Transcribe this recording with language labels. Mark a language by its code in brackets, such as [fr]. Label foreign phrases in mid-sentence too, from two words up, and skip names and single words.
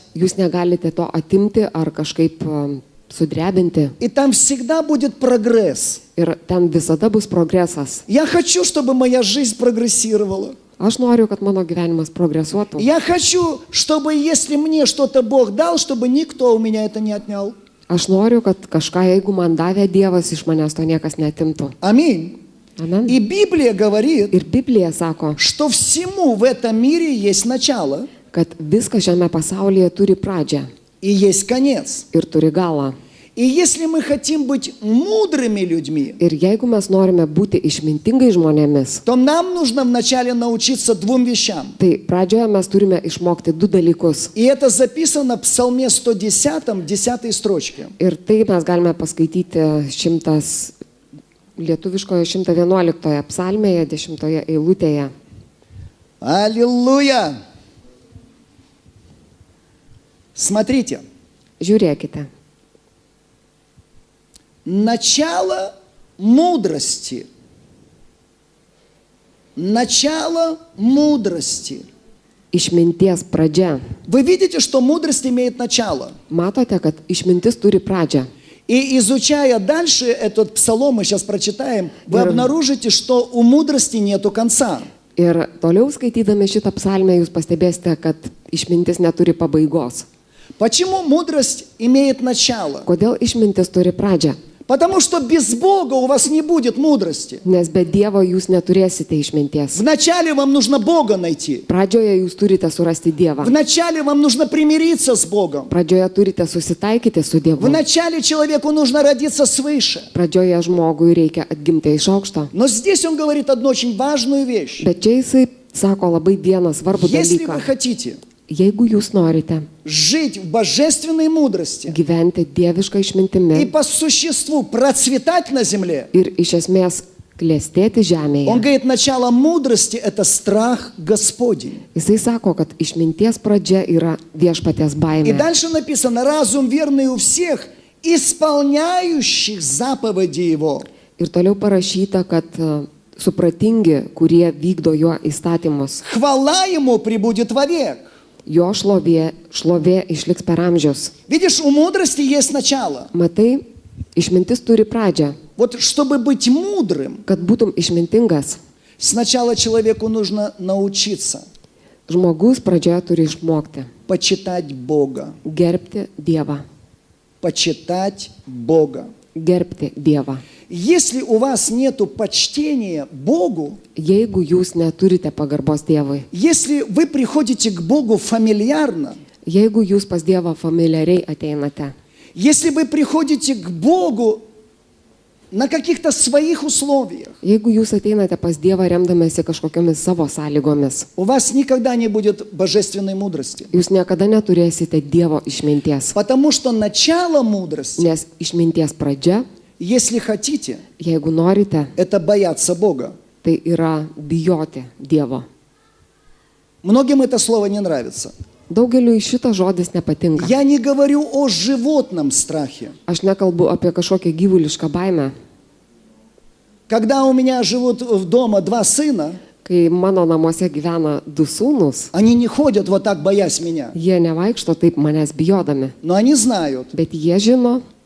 [lt] jūs negalite to atimti ar kažkaip sudrebinti. [ru] и там всегда будет прогресс. [lt] Ir ten visada bus progresas. [ru] Я хочу, чтобы моя жизнь прогрессировала. [lt] Aš noriu, kad mano gyvenimas progresuotų. [ru] Я хочу, чтобы если мне что-то Бог дал, чтобы никто у меня это не отнял. [lt] Aš noriu, kad kažką, jeigu man davė Dievas, iš manęs to niekas netimtų. [ru] Аминь. [lt] Amen. [ru] И Библия говорит, [lt] Ir Biblija sako, [ru] что всему в этом мире есть начало [lt] kad viskas šiame pasaulyje turi pradžią [ru] и есть конец. [lt] ir turi galą. [ru] И если мы хотим быть мудрыми людьми, [lt] Ir jeigu mes norime būti išmintingai žmonėmis, [ru] то нам нужно вначале научиться двум вещам. [lt] tai pradžioje mes turime išmokti du dalykus. [ru] И это записано в Псалме 110, 10 строчке. [lt] Ir tai mes galime paskaityti lietuviškoje 111 psalmėje, 10 eilutėje. [ru] Аллилуйя! Смотрите, [lt] Žiūrėkite. [ru] начало мудрости. Начало мудрости. [lt] Išminties pradžia. [ru] Вы видите, что мудрость имеет начало. [lt] Matote, kad išmintis turi pradžią. [ru] И изучая дальше этот псалом, мы сейчас прочитаем, вы Верно. обнаружите, что у мудрости нету конца. [lt] Ir toliau skaitydami šitą psalmę jūs pastebėsite, kad išmintis neturi pabaigos. [ru] Почему мудрость имеет начало? [lt] Kodėl išmintis turi pradžią? [ru] Потому что без Бога у вас не будет мудрости. [lt] Nes be Dievo jūs neturėsite išminties. [ru] Вначале вам нужно Бога найти. [lt] Pradžioje jūs turite surasti Dievą. [ru] Вначале вам нужно примириться с Богом. [lt] Pradžioje turite susitaikyti su Dievu. [ru] Вначале человеку нужно родиться свыше. [lt] Pradžioje žmogui reikia atgimti iš aukšto. [ru] Но здесь он говорит одну очень важную вещь. [lt] Bet čia jisai sako labai vieną svarbų [ru] Если вы [lt] dalyką. [ru] хотите [lt] Jeigu jūs norite [ru] жить в божественной мудрости [lt] gyventi dievišką [ru] и [lt] išmintimi [ru] по существу процветать на земле, [lt] ir iš esmės klestėti [ru] он [lt] žemėje, [ru] говорит, начало мудрости – это страх Господень. [lt] jisai sako, kad išminties pradžia yra viešpaties [ru] И [lt] baimė. [ru] дальше написано, разум верный у всех, исполняющих заповеди Его. [lt] Ir toliau parašyta, kad supratingi, kurie vykdo jo įstatymus, [ru] Хвала Ему прибудет вовек. [lt] jo šlovė išliks per amžius. [ru] Видишь, у мудрости есть начало. [lt] Matai, išmintis turi pradžią. [ru] Вот чтобы быть мудрым, [lt] Kad būtum išmintingas, [ru] сначала человеку нужно научиться [lt] žmogus pradžioje turi išmokti [ru] почитать Бога. [lt] gerbti Dievą. [ru] Почитать Бога. [lt] Gerbti Dievą. [ru] Если у вас нету почтения Богу, [lt] Jeigu jūs neturite pagarbos Dievui, [ru] если вы приходите к Богу фамильярно, [lt] jeigu jūs pas Dievą familiariai ateinate, [ru] если вы приходите к Богу на каких-то своих условиях, [lt] jeigu jūs ateinate pas Dievą remdamėsi kažkokiamis savo sąlygomis, [ru] у вас никогда не будет божественной мудрости. [lt] jūs niekada neturėsite Dievo išminties. [ru] Потому что начало мудрости, [lt] Nes išminties pradžia, [ru] если хотите, [lt] jeigu norite, [ru] это бояться Бога. [lt] tai yra bijoti Dievo. [ru] Многим это слово не нравится. [lt] Daugeliu šitas žodis nepatinka. [ru] Я не говорю о животном страхе. [lt] Aš nekalbu apie kažkokią gyvulišką baimę. [ru] Когда у меня живут дома два сына, [lt] Kai mano namuose gyvena du sūnus, [ru] они не ходят вот так, боясь меня. [lt] jie nevaikšto taip manęs bijodami. [ru] Но они знают, [lt] Bet jie žino,